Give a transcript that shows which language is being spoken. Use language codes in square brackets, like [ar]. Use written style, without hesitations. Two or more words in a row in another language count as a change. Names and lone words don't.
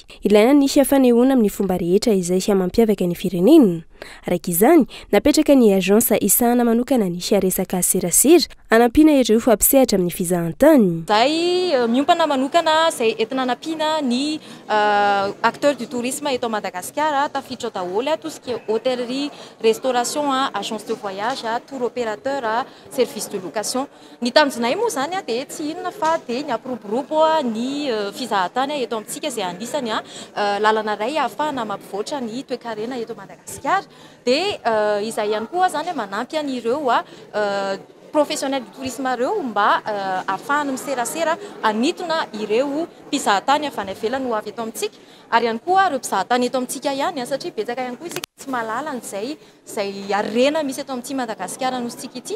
[mg] Ilaina ny fanehoana amin'ny fomba rehetra izay mampiavaka ny firenena. Araka izany, napetraka ny agence isahana manokana ny resaka serasera anampiana ireo mpisehatra amin'ny fizahantany. Zay miompana manokana izay entina anampiana ny [fr] acteurs du tourisme [mg] eto Madagasikara tafiditra daholo [fr] tout ce qui est hôtellerie, restauration, agence de voyage, tour opérateur, service de location. [mg] Ny tanjonay moa zany dia tsy inona fa dia ny ampiroborobo ny fizahantany eto amintsika izay anisany lalana iray ahafahana mampivoatra ny toe-karena eto Madagasikara. Dia izay ihany koa zany manampy an'ireo [fr] professionnel du tourisme [mg] reo mba afahana miserasera anitona ireo mpizahantany avy any ivelany ho avy eto amintsika ary ihany koa ireo mpizahantany eto amintsika ihany satria betsaka ihany koa isika tsy mahalala an'izay arena misy eto amintsika Madagasikara nositsika ity.